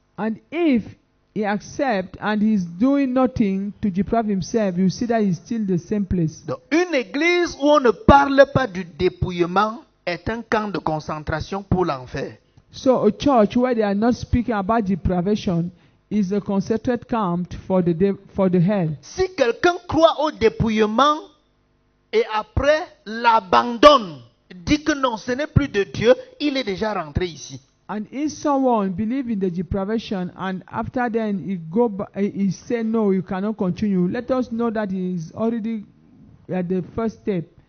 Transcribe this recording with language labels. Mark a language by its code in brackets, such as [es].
[en] And if he accepts and he's doing nothing to deprive himself, you see that he's still the same place. [fr] Donc, une église où on ne parle pas du dépouillement est un camp de concentration pour l'enfer. [en] So a church where they are not speaking about deprivation is a concentrated camp for the hell. [fr] Si quelqu'un croit au dépouillement et après l'abandonne, dit que non, ce n'est plus de Dieu, il est déjà rentré ici. [en] And if someone believes in the deprivation and after then he say no, you cannot continue, let us know that he is already at the first step.